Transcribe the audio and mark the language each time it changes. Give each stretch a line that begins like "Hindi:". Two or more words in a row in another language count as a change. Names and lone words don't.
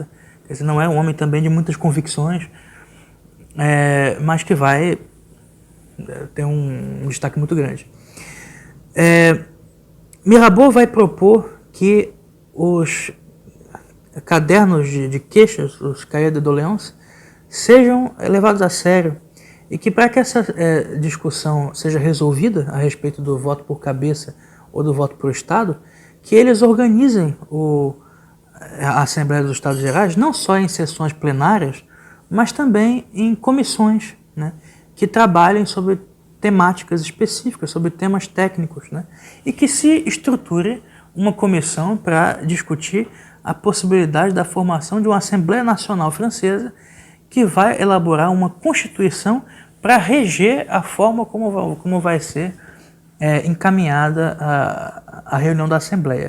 Portuguese: Quer dizer, não é um homem também de muitas convicções, mas que vai ter um destaque muito grande. Mirabeau vai propor que os cadernos de queixas, os
French: cahiers de doléances,
Portuguese: sejam levados a sério e que para que essa discussão seja resolvida a respeito do voto por cabeça ou do voto por Estado, que eles organizem a Assembleia dos Estados Gerais não só em sessões plenárias, mas também em comissões, né, que trabalhem sobre temáticas específicas, sobre temas técnicos, né, e que se estruture uma comissão para discutir a possibilidade da formação de uma Assembleia Nacional Francesa que vai elaborar uma Constituição para reger a forma como vai ser encaminhada a reunião da Assembleia.